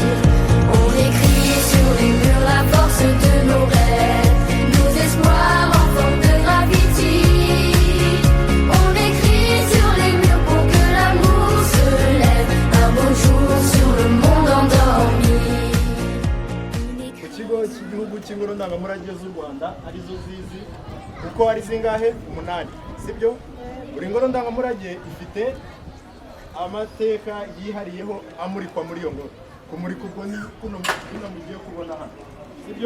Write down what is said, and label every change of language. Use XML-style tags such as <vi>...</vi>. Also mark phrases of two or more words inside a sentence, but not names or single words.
<fr>On écrit sur les murs la force de nos rêves, nos espoirs en forme de graffiti. On écrit sur les murs pour que l'amour se lève, un beau jour sur le monde endormi.</fr> <rw>Ku kigo cy'igihugu cy'ingoro ndangamurage z'u Rwanda arizo zizi uko ari zingahe 8 sibyo. Buri ngoro ndangamurage ifite amateka yihariyeho amurikwa muri iyo ngoro. Kumurika ubwo ni kuno mugiye kubona hano sibyo.</rw>